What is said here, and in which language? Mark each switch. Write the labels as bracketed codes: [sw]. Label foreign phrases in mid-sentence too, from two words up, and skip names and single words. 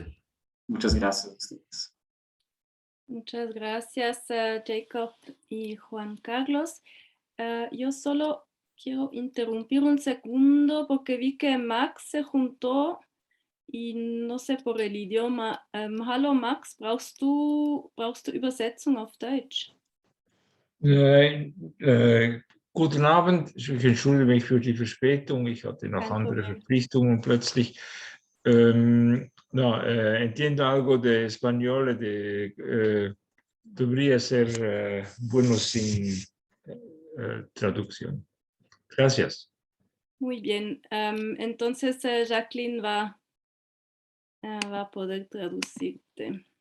[es] Muchas gracias. Muchas gracias, Jacob y Juan Carlos. Yo solo quiero interrumpir un segundo porque vi que Max se juntó y no sé por el idioma. [de] Hallo Max, brauchst du Übersetzung auf Deutsch? Guten Abend, ich entschuldige mich für die Verspätung, ich hatte noch andere Verpflichtungen plötzlich. [es] No, entiendo algo de español, debería ser bueno sin traducción. Gracias. Muy bien, entonces Jacqueline va a poder traducirte.